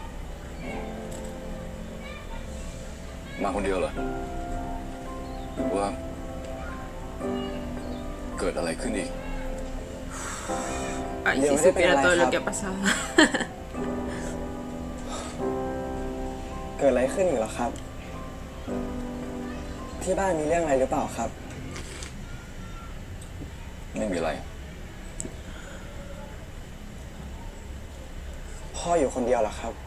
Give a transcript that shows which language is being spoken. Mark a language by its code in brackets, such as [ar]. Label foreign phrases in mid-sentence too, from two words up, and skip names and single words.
[th] มาคนเดียวเหรอหรือว่า เกิดอะไรขึ้นอีก [es] Ay, Dios, si me supiera pega todo la lo que jab. ha pasado. [th] เกิดอะไรขึ้นอีกเหรอครับ ที่บ้านมีเรื่องอะไรหรือเปล่าครับ ไม่มีอะไร พ่ออยู่คนเดียวเหรอครับ